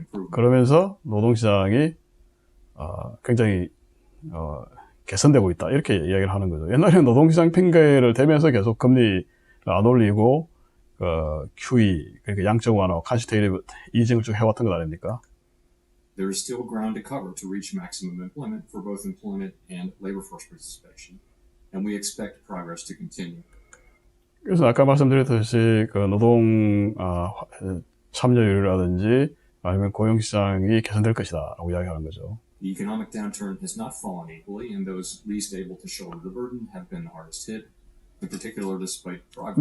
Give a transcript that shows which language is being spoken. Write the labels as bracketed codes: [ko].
[ko] 그러면서 노동시장이 굉장히 개선되고 있다. 이렇게 이야기를 하는 거죠. 옛날에는 노동시장 핑계를 대면서 계속 금리를 안 올리고, QE, 그러니까 양적 완화, 칸시테이티브 이징을 쭉 해왔던 것 아닙니까? [en] There is still ground to cover to reach maximum employment for both employment and labor force participation, and we expect progress to continue. [ko] 그래서 아까 말씀드렸듯이 그 노동 참여율이라든지 아니면 고용시장이 개선될 것이다라고 이야기하는 거죠. [en] The economic downturn has not fallen equally, and those least able to shoulder the burden have been the hardest hit. In particular, despite progress.